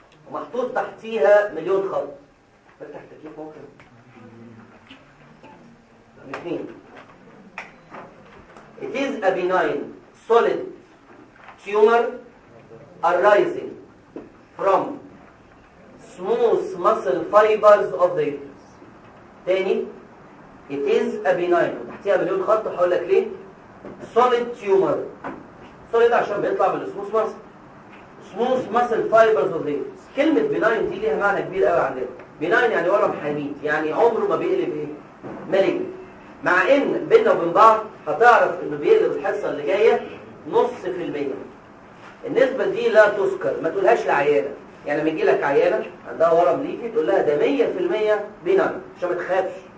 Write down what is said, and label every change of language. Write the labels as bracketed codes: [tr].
[ar] ومحطوط تحتيها مليون خط فتح تكييف ممكن [en] It is a benign solid tumor arising from smooth muscle fibers of the uterus. [ar] تاني [en] It is a benign [ar] تحتيها مليون خط هقول لك ليه [en] solid tumor solid [ar] عشان بيطلع من [en] smooth muscle smooth muscle fibers of the uterus. [ar] كلمة benign دي ليها معنى كبير قوي عندنا benign يعني ورم حميد يعني عمره ما بيقلب ايه ملك مع ان بينا وبين بعض هتعرف انه بيقلب الحصه اللي جايه نص في المية النسبه دي لا تذكر ما تقولهاش لعيانه يعني لما يجي لك عيانه عندها ورم ليكي تقول لها ده 100% بينا عشان ما تخافش